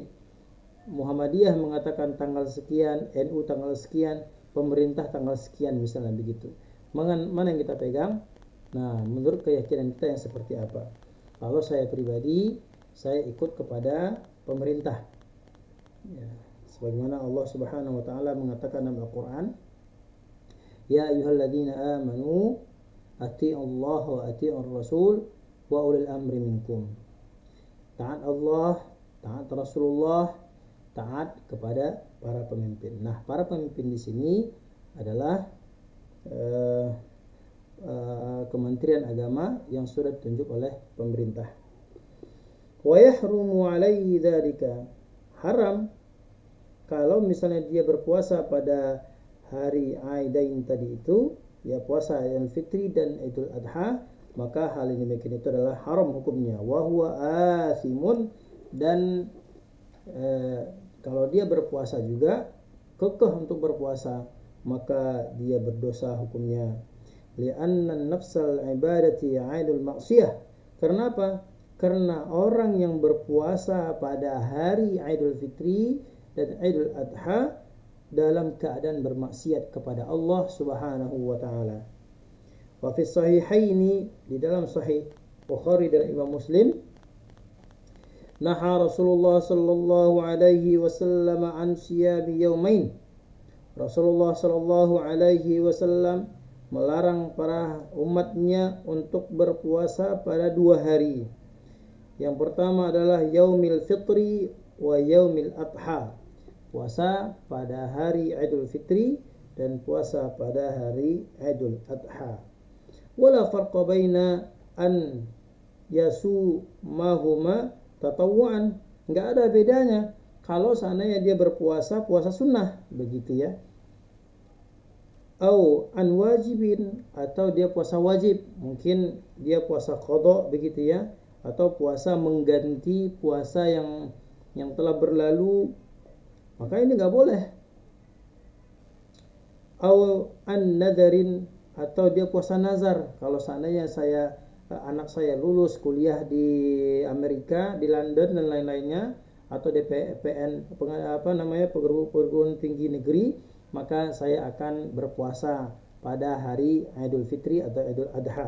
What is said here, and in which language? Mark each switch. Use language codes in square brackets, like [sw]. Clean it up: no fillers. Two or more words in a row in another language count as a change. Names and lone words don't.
[id] Muhammadiyah mengatakan tanggal sekian, NU tanggal sekian, pemerintah tanggal sekian, misalnya begitu. Mana yang kita pegang? Nah, menurut keyakinan kita yang seperti apa? Kalau saya pribadi, saya ikut kepada pemerintah. Ya, sebagaimana Allah [ar] سبحانه وتعالى [id] mengatakan dalam Al-Qur'an, [ar] يا أيها الذين آمنوا أطيعوا الله وأطيعوا الرسول وأولي الأمر منكم. [id] Taat Allah, taat Rasulullah, taat kepada para pemimpin. Nah, para pemimpin di sini adalah Kementerian Agama yang sudah ditunjuk oleh pemerintah. [ar] ويحرم عليه ذلك, [id] haram kalau misalnya dia berpuasa pada hari Aidain tadi itu, ya, puasa Idul Fitri dan Idul Adha, maka hal ini demikian itu adalah haram hukumnya. [ar] وهو آثم, [id] dan kalau dia berpuasa juga kekeh untuk berpuasa, maka dia berdosa hukumnya. [ar] لأن نفس العبادة عين المعصية. [id] Karena apa? Karena orang yang berpuasa pada hari Idul Fitri dan Idul Adha dalam keadaan bermaksiat kepada Allah [ar] سبحانه وتعالى. وفي الصحيحين, [id] di dalam sahih Bukhari dan Imam Muslim, [ar] نهى رسول الله صلى الله عليه وسلم عن صيام يومين. [id] Rasulullah [ar] صلى الله عليه وسلم [id] melarang para umatnya untuk berpuasa pada 2 hari. Yang pertama adalah [ar] يوم الفطر ويوم الأضحى, [id] puasa pada hari Idul Fitri dan puasa pada hari Idul Adha. [ar] ولا فرق بين أن يصومهما تطوعا, [id] enggak ada bedanya kalau seandainya dia berpuasa puasa sunnah, begitu, ya. [ar] أو عن واجب, [id] atau dia puasa wajib, mungkin dia puasa qada, begitu, ya, atau puasa mengganti puasa yang telah berlalu, maka ini enggak boleh. [ar] أو عن نذر, [id] atau dia puasa nazar, kalau seandainya anak saya lulus kuliah di Amerika, di London dan lain-lainnya, atau DPPN perguruan tinggi negeri, maka saya akan berpuasa pada hari Idul Fitri atau Idul Adha.